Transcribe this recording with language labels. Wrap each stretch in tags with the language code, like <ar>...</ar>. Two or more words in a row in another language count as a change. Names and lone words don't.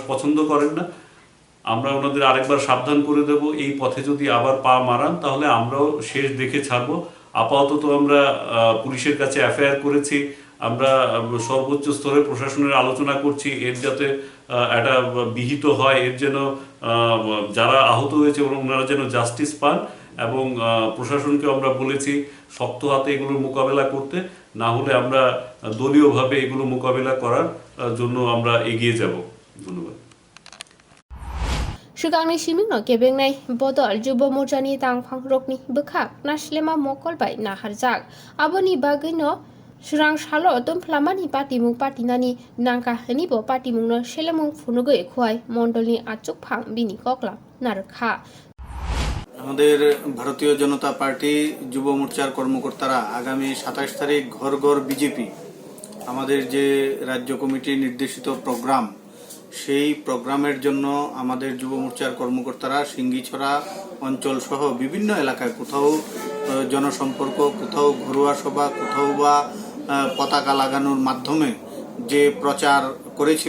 <bn>পছন্দ করেন না আমরা ওনাদের আরেকবার সাবধান করে দেব এই পথে যদি আবার পা মারান তাহলে আমরাও শেষ দেখে ছাড়বো আপাতত আমরা পুলিশের কাছে এফআইআর করেছি আমরা সর্বোচ্চ স্তরে প্রশাসনের আলোচনা করছি এর যাতে একটা বিহিত হয়, এর যেন যারা আহত হয়েছে ওনারা যেন জাস্টিস পান, এবং প্রশাসনকে আমরা বলেছি শক্ত হাতে এগুলোর মোকাবেলা করতে, না হলে আমরা দলীয়ভাবে এগুলো মোকাবেলা করার জন্য আমরা এগিয়ে যাব। ধন্যবাদ।</bn> <trp>सिगांनि सिमिंनो केबेंनाय बदल जुब मोर्चानि तांफां रकनि बोखाक नासलेमा मकलबाय नाहारजाक आबोनि बागैनो स्रां सालो दोनफ्लामानि पार्टिमुं पार्टिनानि नांका हनिबो पार्टिमुंनो सेलेमुं फुनुगै खुवाय मण्डलनि आचुकफां बिनि ककला नारखा।</trp> <bn>আমাদের ভারতীয় জনতা পার্টি যুব মোর্চার কর্মকর্তারা আগামী 27 তারিখ ঘর ঘর বিজেপি আমাদের যে রাজ্য কমিটি নির্দেশিত প্রোগ্রাম, সেই প্রোগ্রামের জন্য আমাদের যুব মোর্চার কর্মকর্তারা সিঙ্গিছড়া অঞ্চল সহ বিভিন্ন এলাকায় কোথাও জনসম্পর্ক, কোথাও ঘরোয়া সভা, কোথাও বা পতাকা লাগানোর মাধ্যমে যে প্রচার করেছিল।</bn>